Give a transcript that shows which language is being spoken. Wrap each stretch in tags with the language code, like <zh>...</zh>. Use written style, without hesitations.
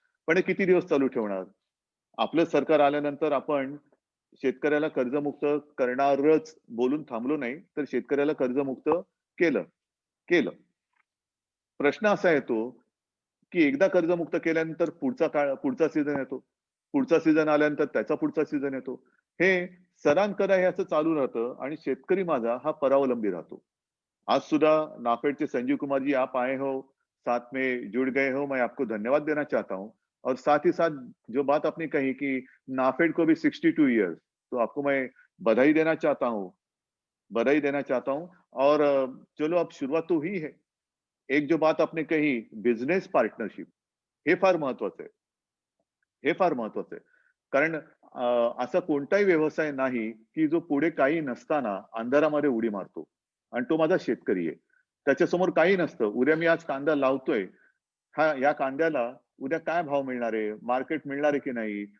<mr>पण हे किती दिवस चालू ठेवणार? आपलं सरकार आल्यानंतर आपण शेतकऱ्याला कर्जमुक्त करणारच बोलून थांबलो नाही, तर शेतकऱ्याला कर्जमुक्त केलं. प्रश्न असा येतो, की एकदा कर्जमुक्त केल्यानंतर पुढचा सीझन येतो. पुढचा सीझन आल्यानंतर त्याचा पुढचा सीझन येतो. हे सरांकरा हे असं चालू राहतं आणि शेतकरी माझा हा परावलंबी राहतो. आज सुद्धा</mr> <hi>नाफेड से संजीव कुमार जी आप आए हो, साथ में जुड़ गए हो, मैं आपको धन्यवाद देना चाहता हूं. और साथ ही साथ जो बात आपने कही कि नाफेड को भी 62 इयर्स, तो आपको मैं बधाई देना चाहता हूं. और चलो अब शुरुआत तो हुई है. एक जो बात आपने कही बिझनेस पार्टनरशिप,</hi> <mr>हे फार महत्वाचं आहे. कारण असा कोणताही व्यवसाय नाही की जो पुढे काही नसताना अंधारामध्ये उडी मारतो. आणि तो माझा शेतकरी आहे. त्याच्यासमोर काही नसतं. उद्या मी आज कांदा लावतोय, या कांद्याला उद्या काय भाव मिळणार आहे, मार्केट मिळणार आहे की नाही.</mr>